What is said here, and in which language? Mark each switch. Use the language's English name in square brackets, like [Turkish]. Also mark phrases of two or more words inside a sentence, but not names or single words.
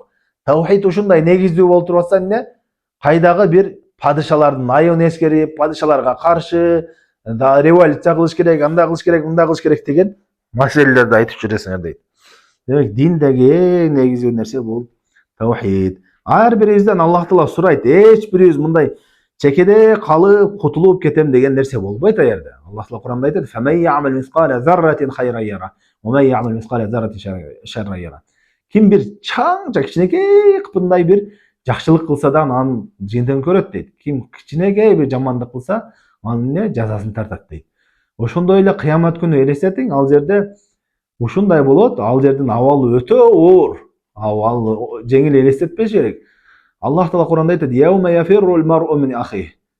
[Kyrgyz] Тавхид ушундай негиздүү болуп турбаса эмне? Кайдагы бир падышалардын айыбын эскерип, падышаларга каршы революция кылыш керек, андай кылыш керек, мындай кылыш керек деген маселелерди айтып жүрөсүңөр дейт. Демек диндеги эң негизги нерсе бул тавхид. Ар бирибизден Аллах Таала сурайт, эч бирибиз мындай чекеде калып кутулуп кетем деген нерсе болбойт аерде. Аллах Таала Куранда айтат: [Arabic] "فمن يعمل مثقال ذرة خيرا يره، ومن يعمل مثقال ذرة شرا يره." [Kyrgyz] Ким бир чаңча кичинекей кыпындай бир жакшылык кылса да анын жыйынтыгын көрөт дейт. Ким кичинекей бир жамандык кылса, анын жазасын тартат дейт. Ошондой эле кыямат күнү элестетиң, ал жерде ушундай болот, ал жердин абалы өтө оор. Ал жеңил элестетпеш керек. Аллах Таала Куранда айтат: [Arabic] "يوم يفر المرء من أخي."